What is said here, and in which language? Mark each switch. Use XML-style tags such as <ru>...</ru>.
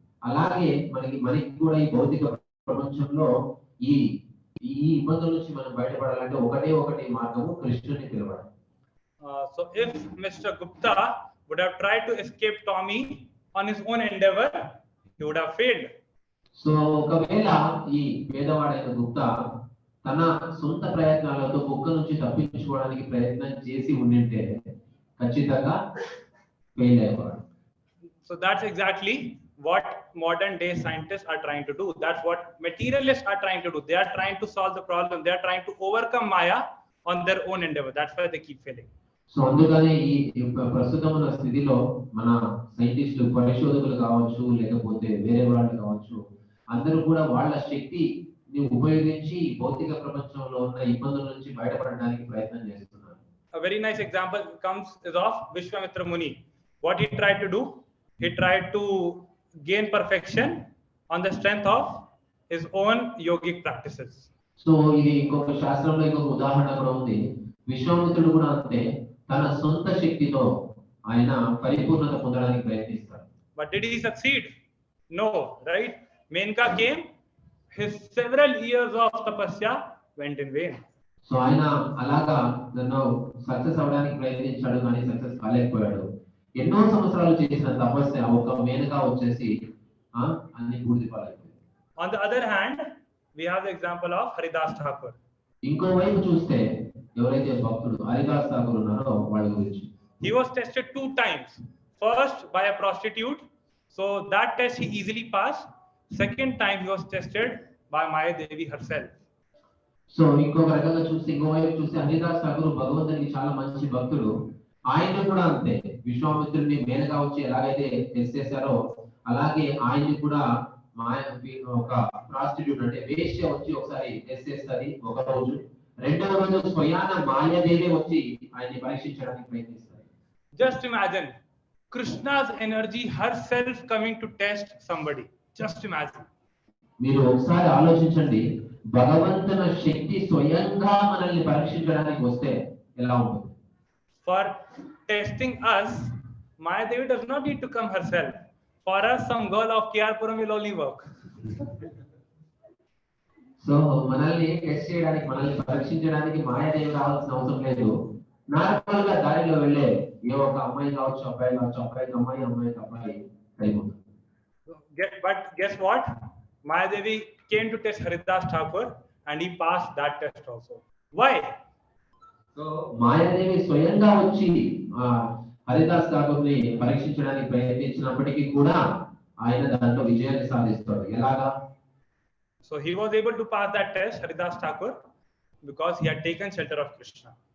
<te>అలాగే మనకి కూడా ఈ భౌతిక ప్రపంచంలో ఈ ఇబ్బందుల నుంచి మనం బయటపడాలంటే ఒకటి మార్గము కృష్ణుని పిలవడం.</te> <en>So if Mr. Gupta would have tried to escape Tommy on his own endeavor, he would have failed.</en> <te>So ఒకవేళ ఈ పేదవాడైన గుప్తా తన సొంత ప్రయత్నాలతో కుక్క నుంచి తప్పించుకోవడానికి ప్రయత్నం చేసి ఉండింటే ఖచ్చితంగా fail అయ్యేవాడు.</te> <en>So that's exactly what modern day scientists are trying to do. That's what materialists are trying to do. They are trying to solve the problem. They are trying to overcome Maya on their own endeavor. That's why they keep failing.</en> <te>So అందుకనే ఈ ప్రస్తుతం ఉన్న స్థితిలో మన సైంటిస్టులు, పరిశోధకులు కావచ్చు, లేకపోతే వేరే వాళ్ళు కావచ్చు, అందరూ కూడా వాళ్ళ శక్తిని ఉపయోగించి భౌతిక ప్రపంచంలో ఉన్న ఇబ్బందుల నుంచి బయటపడడానికి ప్రయత్నం చేస్తున్నారు.</te> <en>A very nice example is of Vishwamitra Muni. What he tried to do, he tried to gain perfection on the strength of his own yogic practices.</en> <te>So ఇది ఇంకొక శాస్త్రంలో ఇంకొక ఉదాహరణ కూడా ఉంది. విశ్వామిత్రుడు కూడా అంతే, తన సొంత శక్తితో ఆయన పరిపూర్ణత పొందడానికి ప్రయత్నిస్తాడు.</te> <en>But did he succeed? No, right? Menka came, his several years of tapasya went in vain.</en> <te>So ఆయన అలాగా నన్ను సక్సెస్ అవడానికి ప్రయత్నించాడు, కానీ సక్సెస్ కాలేకపోయాడు. ఎన్నో సంవత్సరాలు చేసిన తపస్య ఒక మేనకా వచ్చేసి అన్ని బూడిదపాలైపోయింది.</te> <en>On the other hand, we have the example of Haridas Thakur.</en> <te>ఇంకో వైపు చూస్తే ఎవరైతే భక్తుడు హరిదాస్ ఠాకూర్ ఉన్నారో వాళ్ళ గురించి,</te> <en>he was tested 2 times. First by a prostitute, so that test he easily passed. Second time he was tested by Maya Devi herself.</en> <te>So ఇంకొక రకంగా చూస్తే, ఇంకో వైపు చూస్తే హరిదాస్ ఠాకూర్ భగవంతునికి చాలా మంచి భక్తుడు. ఆయన కూడా అంతే, విశ్వామిత్రుడిని మేనగా వచ్చి ఎలాగైతే టెస్ట్ చేశారో అలాగే ఆయన్ని కూడా ఒక ప్రాస్టిట్యూట్ అంటే వేశ్య వచ్చి ఒకసారి టెస్ట్ చేస్తుంది ఒక రోజు. రెండవ రోజు స్వయాన మాయాదేవి వచ్చి ఆయన్ని పరీక్షించడానికి ప్రయత్నిస్తారు.</te> <en>Just imagine Krishna's energy herself coming to test somebody. Just imagine.</en> <te>మీరు ఒకసారి ఆలోచించండి, భగవంతుని శక్తి స్వయంగా మనల్ని పరీక్షించడానికి వస్తే ఎలా ఉంటుంది?</te> <en>For testing us, Maya Devi does not need to come herself. For us, some girl of Puram will only work.</en> <te>So మనల్ని టెస్ట్ చేయడానికి, మనల్ని పరీక్షించడానికి మాయాదేవి రావాల్సిన అవసరం లేదు. నార్మల్ గా దారిలో వెళ్ళే ఏ ఒక అమ్మాయి కావచ్చు, అబ్బాయి కావచ్చు, అబ్బాయికి అమ్మాయి, అమ్మాయికి అబ్బాయి అయిపోతుంది.</te> <en>But guess what? Maya Devi came to test Haridas Thakur and he passed that test also. Why?</en> <te>So Mayadevi స్వయంగా వచ్చి హరిదాస్ ఠాకూర్ని పరీక్షించడానికి ప్రయత్నించినప్పటికీ కూడా ఆయన దాంట్లో విజయాన్ని సాధిస్తాడు. ఎలాగా?</te> <en>So he was able to pass that test, Haridas Thakur, because he had taken shelter of Krishna.</en>